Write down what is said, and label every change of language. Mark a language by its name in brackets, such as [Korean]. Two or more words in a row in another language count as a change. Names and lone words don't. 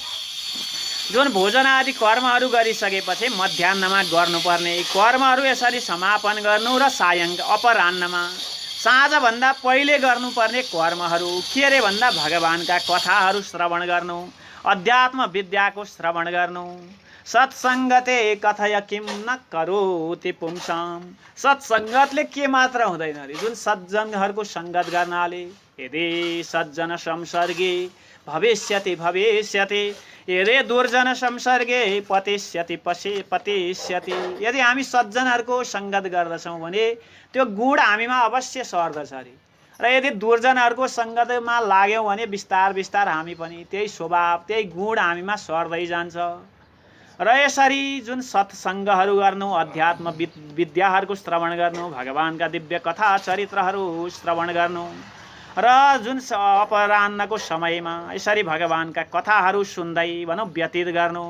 [Nepali] जुन भोजन आदि कर्महरू गरिसकेपछि मध्याह्नमा गर्नुपर्ने कर्महरू यसरी समापन गर्नु र अपराह्नमा साँझभन्दा पहिले गर्नुपर्ने कर्महरू के रे भन्दा भगवानका कथाहरू श्रवण गर्नु, अध्यात्म विद्याको श्रवण गर्नु। [Sanskrit] सत्सङ्गते कथय किम न करोति पुंसाम। [Nepali] सत्सङ्गतले के मात्र हुँदैन रे, जुन सज्जनहरूको सङ्गत गर्नाले [Sanskrit] यदि सज्जन संसर्गे भविष्यति भविष्यति यदि दुर्जन संसर्गे पतिष्यति पतिष्यति। [Nepali] यदि हामी सज्जनहरूको सङ्गत गर्दछौँ भने त्यो गुण हामीमा अवश्य सर्दछ अरे र यदि दुर्जनहरूको सङ्गतमा लाग्यौँ भने बिस्तार बिस्तार हामी पनि त्यही स्वभाव त्यही गुण हामीमा सर्दै जान्छ। र यसरी जुन सत्सङ्गहरू गर्नु, अध्यात्म विद्याहरूको श्रवण गर्नु, भगवानका दिव्य कथा चरित्रहरू श्रवण गर्नु र जुन अपराह्नको समयमा यसरी भगवानका कथाहरू सुन्दै भनौँ व्यतीत गर्नु।